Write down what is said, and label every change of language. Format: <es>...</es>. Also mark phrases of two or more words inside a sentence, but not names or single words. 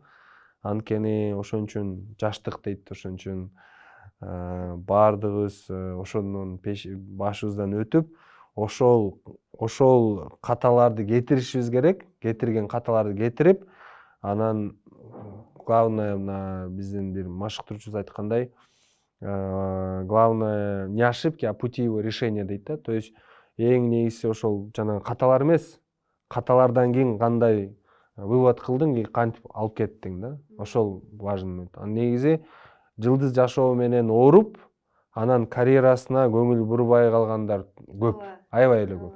<ky>Анткени ошон үчүн жаштык дейт, ошон үчүн баардыгыбыз ошонун башыбыздан өтүп, ошол каталарды кетиришибиз керек, кетирген каталарды кетирип, анан главное мына биздин бир машыктыруучубуз айткандай,</ky> <ru>главное не ошибки, а пути его решения</ru> <ky>дейт да.</ky> <ru>То есть</ru> <ky>эң негизиси ошол жанагы каталар эмес, каталардан кийин кандай вывод кылдың, кантип алып кеттиң да. Ошол важный. Негизи Жылдыз жашоо менен ооруп, анан карьерасына көңүл бурбай калгандар көп, аябай эле көп.</ky>